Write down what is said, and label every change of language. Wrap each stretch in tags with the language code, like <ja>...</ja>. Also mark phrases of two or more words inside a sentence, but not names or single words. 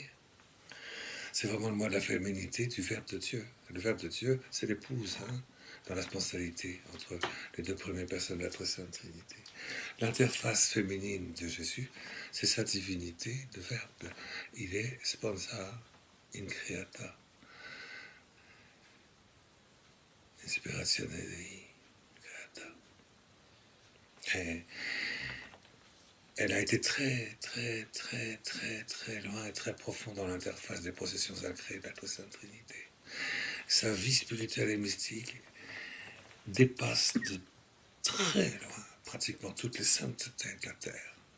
<fr>C'est vraiment le mois de la féminité du Verbe de Dieu. Le Verbe de Dieu, c'est l'épouse, dans la sponsalité entre les deux premières personnes de la Très Sainte Trinité. L'interface féminine de Jésus, c'est sa divinité de Verbe. Il est</fr> <la>sponsa in creata. Inspiratione Dei creata.</la> <fr>Et elle a été très, très, très, très, très loin et très profond dans l'interface des processions sacrées de la Très Sainte Trinité. Sa vie spirituelle et mystique dépasse de très loin pratiquement toutes les saintetés de la terre.</fr>